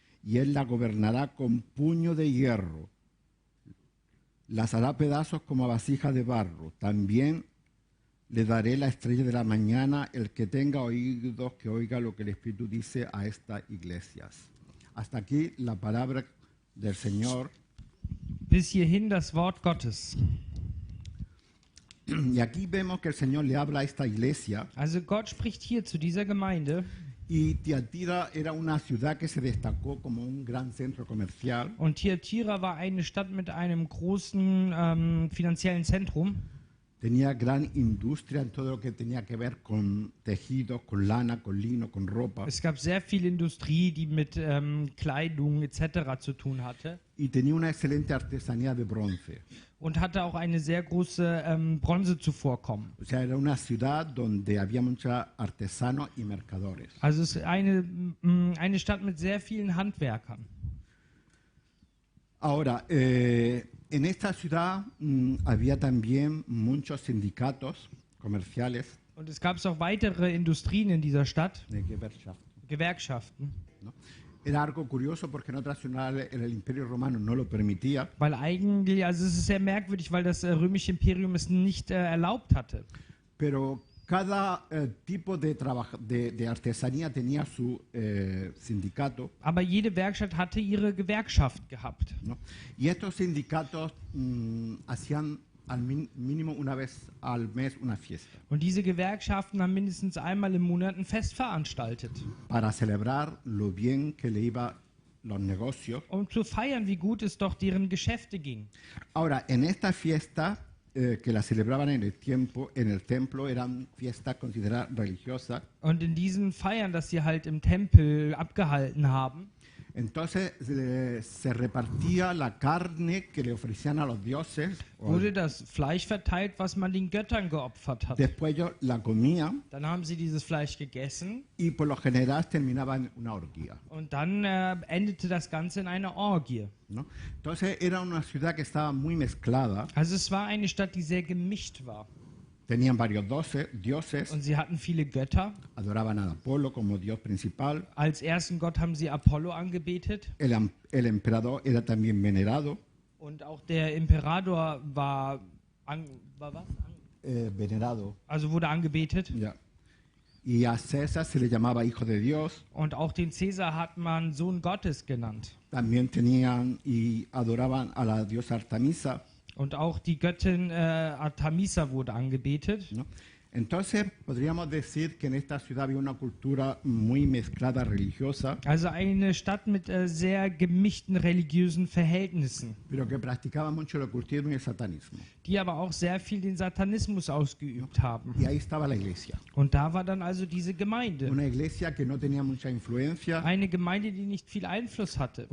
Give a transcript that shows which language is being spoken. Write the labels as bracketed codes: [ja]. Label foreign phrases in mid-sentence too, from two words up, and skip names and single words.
[es] y él la gobernará con puño de hierro. Las hará pedazos como vasija de barro. También le daré la estrella de la mañana. El que tenga oídos, que oiga lo que el Espíritu dice a estas iglesias. Hasta aquí la palabra del Señor. [de] Bis hierhin das Wort Gottes. [es] Y aquí vemos que el Señor le habla a esta iglesia. [de] Also Gott spricht hier zu dieser Gemeinde. [es] Y Tiatira era una ciudad que se destacó como un gran centro comercial. [de] Und Thyatira war eine Stadt mit einem großen finanziellen Zentrum. [es] Tenía gran industria en todo lo que tenía que ver con tejidos, con lana, con lino, con ropa. [de] Es gab sehr viel Industrie, die mit Kleidung etc. zu tun hatte. [es] Y tenía una excelente artesanía de bronce. [de] Und hatte auch eine sehr große Bronzezuvorkommen. [es] O sea, era una ciudad donde había muchos artesanos y mercadores. [de] Also es ist eine Stadt mit sehr vielen Handwerkern. [es] Ahora, en esta ciudad había también muchos sindicatos comerciales. [de] Und es gab auch weitere Industrien in dieser Stadt, De Gewerkschaft, Gewerkschaften. [es] ¿no? Era algo curioso porque en otras ciudades el Imperio Romano no lo permitía, [de] Weil eigentlich, also es ist sehr merkwürdig, weil das römische Imperium es nicht erlaubt hatte. [es] pero cada tipo de artesanía tenía su sindicato, [de] Aber jede Werkstatt hatte ihre Gewerkschaft gehabt. [es] ¿no? Y estos sindicatos hacían al mínimo una vez al mes una fiesta [de] Und diese Gewerkschaften haben mindestens einmal im Monat ein Fest veranstaltet, [es] para celebrar lo bien que le iba los negocios. [de] um zu feiern, wie gut es doch deren Geschäfte ging. [es] Ahora, en esta fiesta que la celebraban en el templo, eran fiestas consideradas religiosas. [de] Und in diesen Feiern, dass sie halt im Tempel abgehalten haben, [es] Entonces se repartía la carne que le ofrecían a los dioses. [de] wurde das Fleisch verteilt, was man den Göttern geopfert hat. [es] Después ellos la comían [de] Dann haben sie dieses Fleisch gegessen [es] y por lo general terminaba en una orgía, [de] und dann endete das Ganze in einer Orgie. [es] ¿no? Entonces era una ciudad que estaba muy mezclada. [de] Also es war eine Stadt, die sehr gemischt war. [es] Tenían varios dioses, [de] Und sie hatten viele Götter. [es] adoraban a Apolo como dios principal. [de] Als ersten Gott haben sie Apollo angebetet. [es] El emperador era también venerado. [de] Und auch der Imperator war was? [es] Venerado. [de] Also wurde angebetet. [es] Ya. Y a César se le llamaba hijo de Dios. [de] Und auch den Cäsar hat man Sohn Gottes genannt. [es] También tenían y adoraban a la diosa Artemisa, [de] Und auch die Göttin Artemisa wurde angebetet. [es] ¿no? Entonces podríamos decir que en esta ciudad había una cultura muy mezclada religiosa, [de] Also eine Stadt mit sehr gemischten religiösen Verhältnissen, [es] pero que practicaba mucho el ocultismo y el satanismo. [de] die aber auch sehr viel den Satanismus ausgeübt haben. [es] Y ahí estaba la iglesia. [de] Und da war dann also diese Gemeinde. [es] Una iglesia que no tenía mucha influencia [de] Eine Gemeinde, die nicht viel Einfluss hatte,